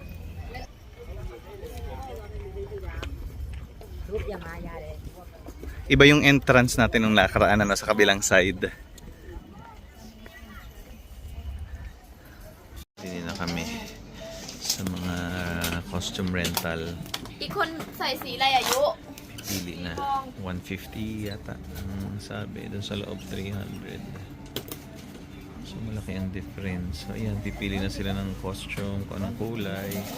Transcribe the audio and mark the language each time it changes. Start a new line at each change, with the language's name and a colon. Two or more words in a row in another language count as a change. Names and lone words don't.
Filipino: Iba yung entrance natin ng nakaraan na sa kabilang side. Dini na kami sa mga costume rental.
Thai: อีกคนใส่สีอะไรอายุ
Filipino: Pili na 150 yata ang sabi, doon sa loob 300. So malaki ang difference. So ayan, pipili na sila ng costume, kung anong kulay.